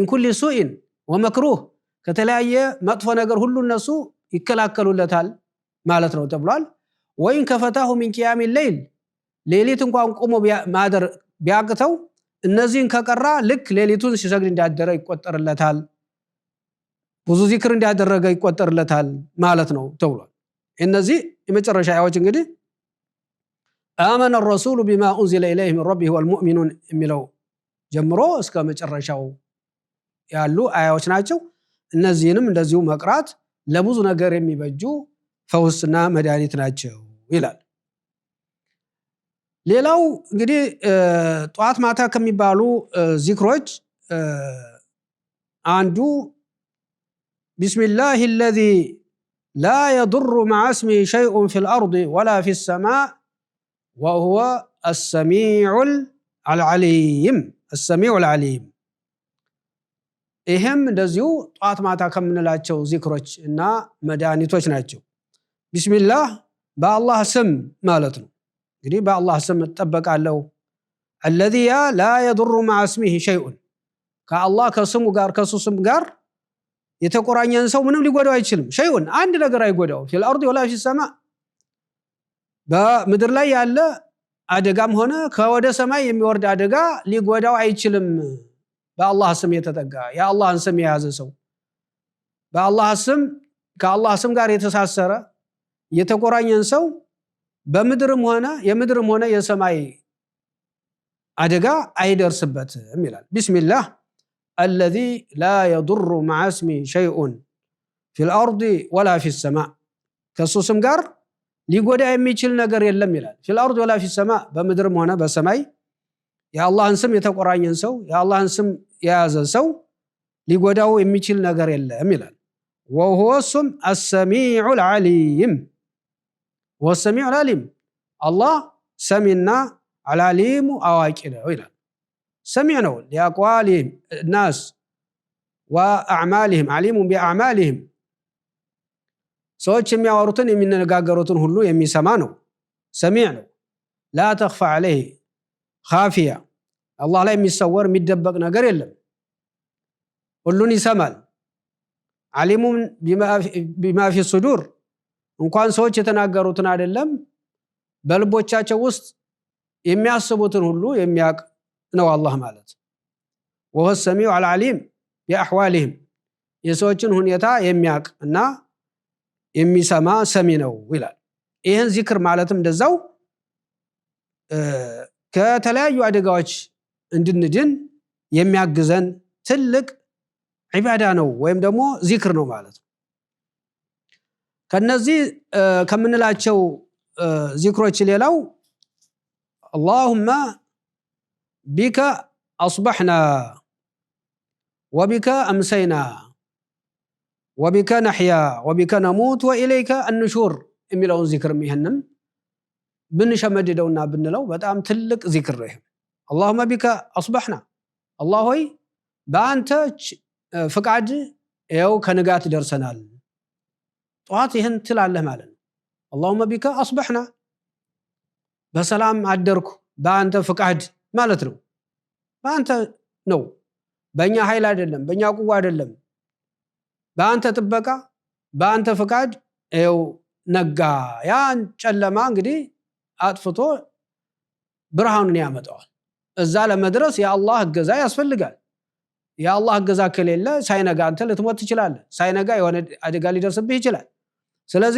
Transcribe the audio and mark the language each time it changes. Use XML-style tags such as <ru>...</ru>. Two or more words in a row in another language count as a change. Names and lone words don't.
<ar>كل سوء ومكروه</ar> <am>ከተለያየ መጥፎ ነገር ሁሉ እነሱ ይከላከሉለታል ማለት ነው ተብሏል።</am> <ar>وإن كفتاه من قيام</ar> <am>ሌይል ሌሊት እንኳን ቆሞ ማደር ቢያቅተው እነዚህን ከቀራ ልክ ሌሊቱን ሲሰግድ እንዳደረ ይቆጠርለታል፣ ብዙ ዚክር እንዳደረገ ይቆጠርለታል ማለት ነው ተብሏል። እነዚህ የመጨረሻ አያዎች እንግዲህ</am> <ar>آمن الرسول بما أنزل إليه من ربه والمؤمنون</ar> <am>የሚለው ጀምሮ እስከ መጨረሻው ያሉ አያዎች ናቸው። እነዚህንም እንደዚሁ መቅራት ለብዙ ነገር የሚበጁ ፈውስና መድኃኒት ናቸው ይላል። ሌላው እንግዲህ ጧት ማታ ከሚባሉ ዚክሮች አንዱ</am> <ar>ቢስሚላሂ الذي لا يضر مع اسمه شيء في الأرض ولا في السماء وهو السميع العليم السميع العليم</ar> <am>ይሄም እንደዚሁ ጧት ማታ ከምንላቸው ዚክሮች እና መድኃኒቶች ናቸው። ቢስሚላህ በአላህ ስም ማለት ነው። እንግዲህ በአላህ ስም እጠበቃለሁ።</am> <ar>الذي لا يضر مع اسمه شيء</ar> <am>ከአላህ ከስሙ ጋር ከሱ ስም ጋር የተቆራኘን ሰው ምንም ሊጎዳው አይችልም። ሸይኡን አንድ ነገር አይጎዳው</am> <ar>في الأرض ولا في السماء</ar> <am>በምድር ላይ ያለ አደጋም ሆነ ከወደ ሰማይ የሚወርድ አደጋ ሊጎዳው አይችልም። በአላህ ስም የተጠጋ የአላህን ስም የያዘ ሰው በአላህ ስም ከአላህ ስም ጋር የተሳሰረ የተቆራኘን ሰው በምድርም ሆነ የሰማይ አደጋ አይደርስበትም ይላል። ቢስሚላህ</am> <ar>الذي لا يضر مع اسمه شيء في الأرض ولا في السماء</ar> <am>ከሱ ስም ጋር ሊጎዳ የሚችል ነገር የለም ይላል።</am> <ar>في الأرض ولا في السماء</ar> <am>በምድርም ሆነ በሰማይ የአላህን ስም የተቆራኘን ሰው የአላህን ስም የያዘ ሰው ሊጎዳው የሚችል ነገር የለም ይላል።</am> <ar>وهو السميع العليم والسميع العليم الله سميعنا العليم</ar> <am>አዋቂ ነው ይላል። سميع ነው</am> <ar>لأقوالهم الناس وأعمالهم عليم بأعمالهم</ar> <am>ሰዎች የሚያወሩትን የሚነጋገሩትን ሁሉ የሚሰማ ነው። ሰሚዕ ነው።</am> <ar>لا تخفى عليه خافية</ar> <am>አላህ ላይ የሚሰወር የሚደበቅ ነገር የለም። ሁሉን ይሰማል።</am> <ar>عليم بما في الصدور</ar> <am>እንኳን ሰዎች የተናገሩትን አይደለም በልቦቻቸው ውስጥ የሚያስቡትን ሁሉ የሚያውቅ ነው አላህ ማለት።</am> <ar>وهو السميع العليم بأحوالهم</ar> <am>የሰዎችን ሁኔታ የሚያውቅ እና የሚሰማ ሰሚ ነው ይላል። ይህን ዚክር ማለትም እንደዛው ከተለያዩ አደጋዎች እንድንድን የሚያግዘን ትልቅ ዒባዳ ነው ወይም ደግሞ ዚክር ነው ማለት ነው። ከነዚህ ከምንላቸው ዚክሮች ሌላው</am> <ar>اللهم بك أصبحنا وبك أمسينا وبك نحيا وبك نموت وإليك النشور</ar> <am>የሚለውን ዚክር ይሄንም ብንሸመድደውና ብንለው በጣም ትልቅ ዚክር ነው።</am> <ar>اللهم بك أصبحنا</ar> <am>الله ሆይ በአንተ ፍቃድ ያው ከንጋት ደርሰናል። ጧት ይሄን ትላለህ ማለት ነው።</am> <ar>اللهم بك أصبحنا</ar> <am>በሰላም አደርኩ በአንተ ፍቃድ ማለት ነው። በአንተ ነው፣ በእኛ ኃይል አይደለም፣ በእኛ ቁዋ አይደለም። በአንተ ጥበቃ በአንተ ፍቃድ ይኸው ነጋ። ያን ጨለማ እንግዲህ አጥፍቶ ብርሃኑን ያመጣዋል። እዛ ለመድረስ የአላህ እገዛ ያስፈልጋል። የአላህ እገዛ ከሌለ ሳይነጋ አንተ ልትሞት ትችላለህ። ሳይነጋ የሆነ አደጋ ሊደርስብህ ይችላል። ስለዚህ</am>